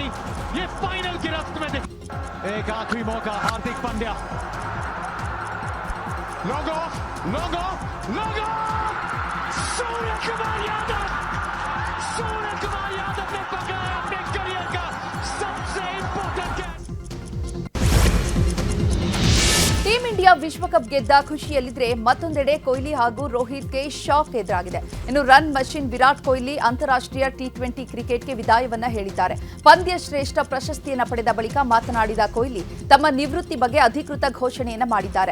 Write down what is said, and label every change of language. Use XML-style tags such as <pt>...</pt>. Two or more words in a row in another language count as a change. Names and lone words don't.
<hi>ये फाइनल गिरफ्त में एक आखिरी मौका. हार्दिक पांड्या लोगो सूर्यकुमार यादव ने पकड़ा अपने करियर का सबसे</hi> <en>important catch.</en> <kn>ಟೀಂ ಇಂಡಿಯಾ ವಿಶ್ವಕಪ್ ಗೆದ್ದ ಖುಷಿಯಲ್ಲಿದ್ರೆ ಮತ್ತೊಂದೆಡೆ ಕೊಹ್ಲಿ ಹಾಗೂ ರೋಹಿತ್ಗೆ ಶಾಕ್ ಎದುರಾಗಿದೆ. ಇನ್ನು</kn> <en>run machine</en> <kn>ವಿರಾಟ್ ಕೊಹ್ಲಿ ಅಂತಾರಾಷ್ಟ್ರೀಯ ಟಿ20 ಕ್ರಿಕೆಟ್ಗೆ ವಿದಾಯವನ್ನ ಹೇಳಿದ್ದಾರೆ. ಪಂದ್ಯ ಶ್ರೇಷ್ಠ ಪ್ರಶಸ್ತಿಯನ್ನ ಪಡೆದ ಬಳಿಕ ಮಾತನಾಡಿದ ಕೊಹ್ಲಿ ತಮ್ಮ ನಿವೃತ್ತಿ ಬಗ್ಗೆ ಅಧಿಕೃತ ಘೋಷಣೆಯನ್ನ ಮಾಡಿದ್ದಾರೆ.</kn>